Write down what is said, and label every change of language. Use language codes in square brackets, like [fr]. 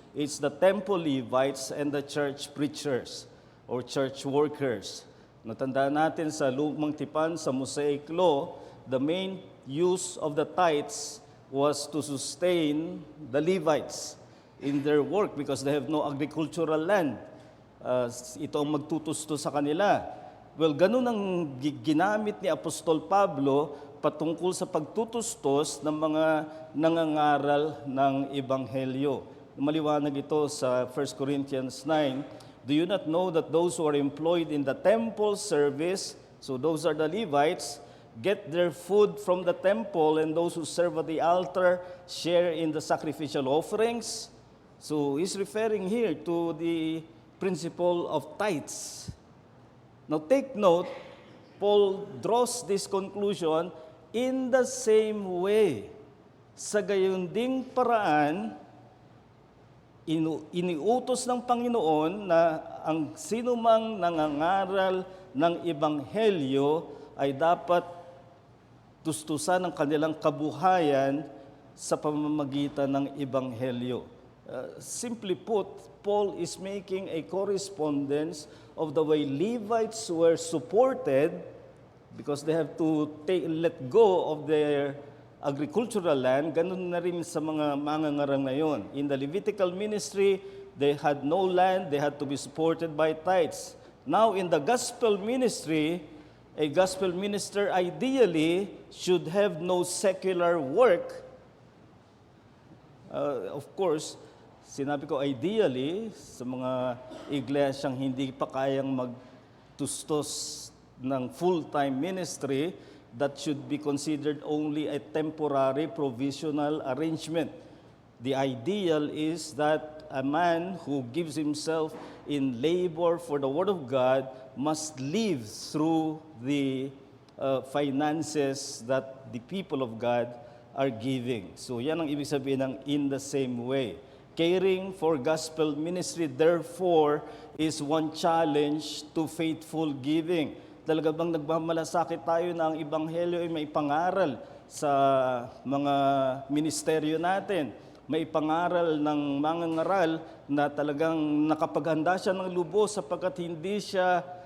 [en] It's the temple Levites and the church preachers or church workers. [tl] Natandaan natin sa Lumang Tipan, sa Mosaic Law, [en] the main use of the tithes was to sustain the Levites in their work because they have no agricultural land. [tl] Ito ang magtutusto sa kanila. Well, ganun ang ginamit ni Apostol Pablo patungkol sa pagtutustos ng mga nangangaral ng Ebanghelyo. Maliwanag ito sa 1 Corinthians 9. [en] Do you not know that those who are employed in the temple service, so those are the Levites, get their food from the temple, and those who serve at the altar share in the sacrificial offerings? So he's referring here to the principle of tithes. Now take note, Paul draws this conclusion in the same way. [tl] Sa gayon ding paraan, iniutos ng Panginoon na ang sinumang nangangaral ng Ebanghelyo ay dapat tustusan ang kanilang kabuhayan sa pamamagitan ng Ebanghelyo. [en] Simply put, Paul is making a correspondence of the way Levites were supported because they have to let go of their agricultural land. [tl] Ganun na rin sa mga mangangarang na yon. [en] In the Levitical ministry, they had no land, they had to be supported by tithes. Now, in the gospel ministry, a gospel minister ideally should have no secular work. Of course, [tl] sinabi ko ideally, sa mga iglesyang hindi pa kayang magtustos ng full-time ministry, [en] that should be considered only a temporary provisional arrangement. The ideal is that a man who gives himself in labor for the Word of God must live through the finances that the people of God are giving. [tl] So yan ang ibig sabihin ng [en] in the same way. Caring for gospel ministry, therefore, is one challenge to faithful giving. [tl] Talaga bang nagmamalasakit tayo na ang Ebanghelyo ay may pangaral sa mga ministeryo natin? May pangaral ng mangangaral na talagang nakapaghanda siya ng lubos sapagkat hindi siya